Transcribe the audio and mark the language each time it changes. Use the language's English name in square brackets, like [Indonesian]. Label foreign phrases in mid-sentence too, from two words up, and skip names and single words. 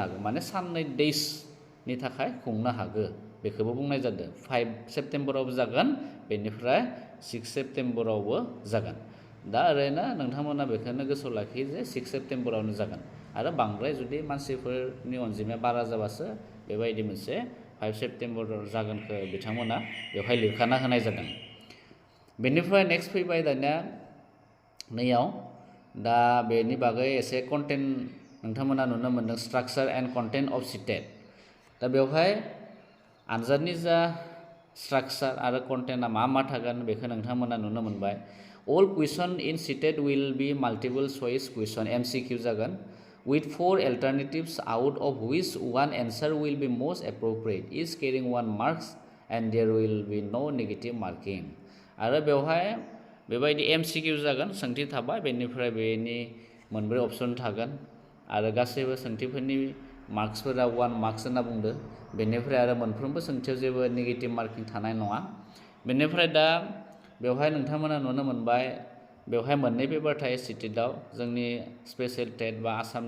[Bodo] हागौ माने साननै डेजनि थाखाय खुंनो हागौ बेखौबो बुंनाय जादों 5 सेप्टेम्बरावबो जागोन बेनिफ्राय 6 सेप्टेम्बरावबो जागोन दा ओरैनो नोंथांमोना बेखौनो गोसोआव लाखियो जे 6 सेप्टेम्बरावनो जागोन आरो बांद्राय जुदि मानसिफोरनि अनजिमाया बारा जाबासो बेबायदि मोनसे 5 सेप्टेम्बराव जागोनखौ बिथांमोना बेवहाय लिरखाना होनाय जादों बेनिफ्राय नेक्स्ट फैबाय दानिया नैयाव दा बेनि बागै एसे कन्टेन्ट नोंथांमोना नुनो मोनदों [English] structure and content of CTET [Bodo] दा बेवहाय आनजादनि जा स्ट्राक्चार आरो कन्टेन्टआ मा थागोन बेखौ नोंथांमोना नुनो मोनबाय [English] All question in CTET will be multiple choice question MCQ [Bodo] जागोन with [English] 4 alternatives out of which one answer will be most appropriate is carrying 1 marks and there will be no negative marking [Bodo] आरो बेवहाय बेबायदि MCQ जागोन सोंथि थाबाय बेनिफ्राय बेनि मोनब्रै अपसन थागोन आरो गासैबो सोंथिफोरनि मार्क्सफोरा 1 मार्क्स होनना बुंदो बेनिफ्राय आरो मोनफ्रोमबो सोंथियाव जेबो नेगेटिभ मार्किं थानाय नङा बेनिफ्राय दा बेवहाय नोंथांमोना नुनो मोनबाय बेवहाय मोननै पेपार थायो CTETआव जोंनि [English] special TET [Bodo] बा आसामनि